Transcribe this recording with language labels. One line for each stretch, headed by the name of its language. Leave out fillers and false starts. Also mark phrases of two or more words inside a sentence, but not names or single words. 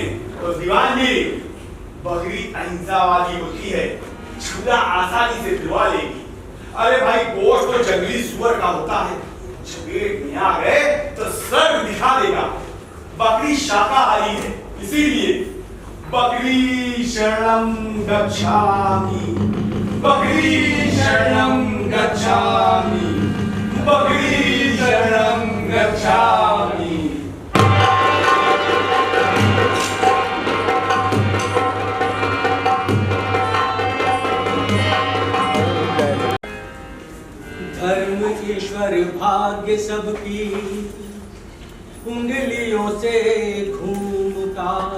Hindi: तो दीवान जी, बकरी अहिंसावादी होती है, छुरा आसानी से दिलवा लेगी। अरे भाई, गोश्त तो जंगली सुअर का होता है, पेट में आ गए तो सर दिखा देगा। बकरी शाकाहारी है, इसीलिए बकरी
Pali: शरणं गच्छामि,
Hindi: बकरी
Pali: शरणं गच्छामि,
Hindi: बकरी
Pali: शरणं गच्छामि।
Hindi: धर्म ईश्वर भाग्य सबकी कुंडलियों से घूमता,